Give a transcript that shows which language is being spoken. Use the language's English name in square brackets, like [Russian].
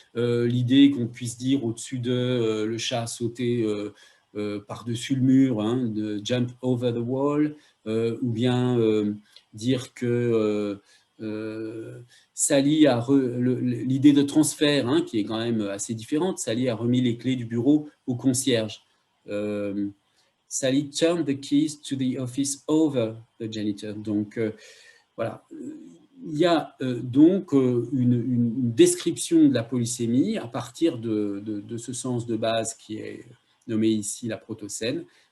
[French] L'idée qu'on puisse dire au-dessus de le chat sauter par-dessus le mur, hein, de [English] jump over the wall, [French] ou bien dire que Sally a l'idée de transfert, hein, qui est quand même assez différente. Sally a remis les clés du bureau au concierge. [English] Sally turned the keys to the office over the janitor. [French] Donc, voilà. Il y a donc une description de la polysémie à partir de ce sens de base qui est nommé ici la protocène.